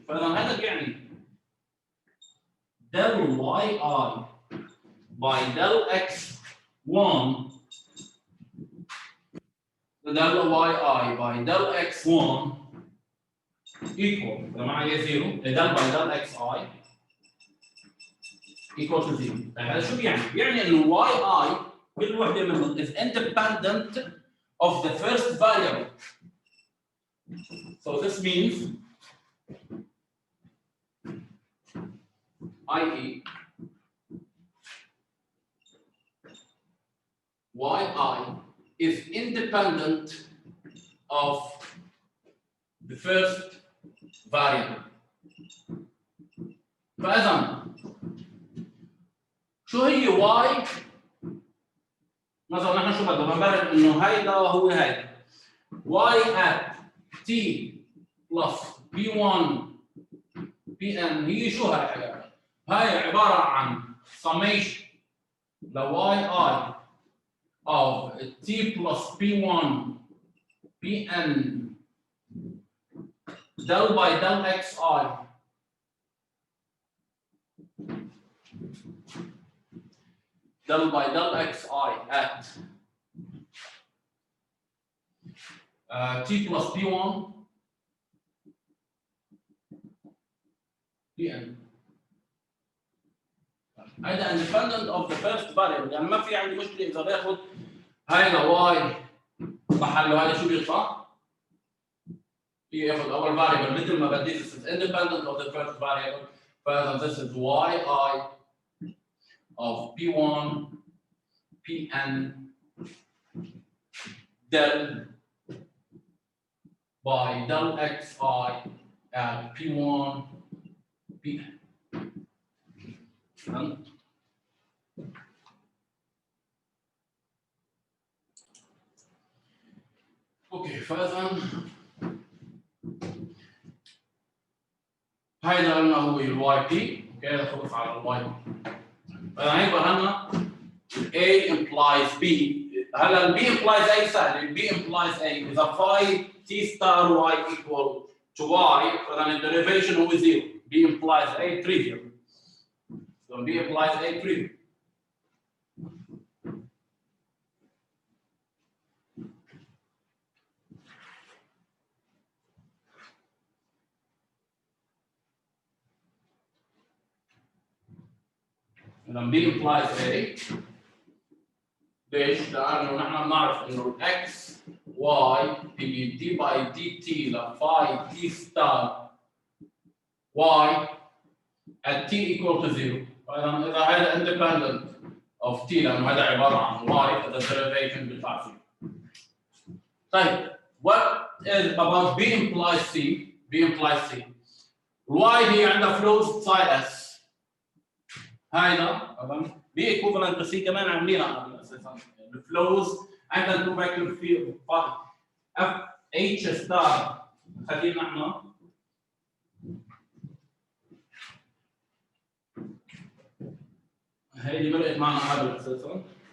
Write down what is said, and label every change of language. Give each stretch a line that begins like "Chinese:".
Arabic: فاذا هذا بيعني del yi by del x1 del yi by del x1 equal معنى 0 del by del xi equal to 0. هذا شو بيعني؟ بيعني انه yi كل وحده منهم
English: is independent of the first variable. So this means i.e. yi is independent of the first variable.
Arabic: فإذا شو هي y؟ مثلا نحن شو بدنا نبرر انه هيدا هو هيدا. y at t plus b1 bn هي شو هاي حياتي؟ هاي عبارة عن summation ل yi of t plus p1 pn del by del xi del by del xi at t plus p1 pn.
English: هذا independent of the first variable.
Arabic: يعني ما في عندي مشكله اذا باخذ هيدا y محله هذا شو بيطلع؟ ياخذ اول variable مثل ما بدي.
English: This is independent of the first variable. فاذا this is yi of p1 pn del by del xi at p1 pn.
Arabic: اوكي. فاذا هيدا قلنا هو الواي بي. اوكي هذا خلص على الواي بي. فاذا هيك برهنا A implies B. هلا ال B implies A سهل.
English: ال B implies A. إذا phi t star y equal to y فإذا ال derivation هو 0. B implies A trivial. So B implies A trivial.
Arabic: إذا B implies A. ليش؟ لأنه نحن بنعرف إنه x y هي d by dt ل phi t star y at t equal to 0. فإذا هذا
English: independent of t
Arabic: لأنه هذا عبارة عن y فإذا derivation بيطلع 0.
English: طيب what is about B implies C? B implies C.
Arabic: y هي عندها flows psi s. هيدا B equivalent to C كمان عاملينها قبل اساسا. الفلوز عندنا تو فيكتور في F H ستار. خلينا نحن هيدي مرقت معنا قبل اساسا.